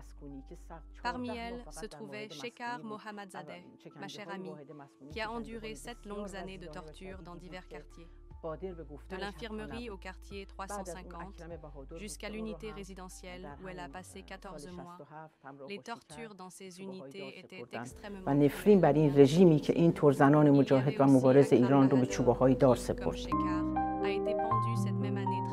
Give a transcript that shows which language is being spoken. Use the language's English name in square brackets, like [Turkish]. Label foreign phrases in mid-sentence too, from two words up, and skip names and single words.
[French] Parmi elles se trouvait Shekar Mohamadzadeh, ma chère amie, qui a enduré 7 longues années de torture dans divers quartiers. De l'infirmerie au quartier 350 jusqu'à l'unité résidentielle où elle a passé 14 mois. Les tortures dans ces unités étaient extrêmement [Persian] و نفرین بر این رژیمی که اینطور زنان مجاهد و مبارز ایران رو به چوبه‌های دار [French] comme [Persian] سپرد. [French] Shekar a été pendue cette même année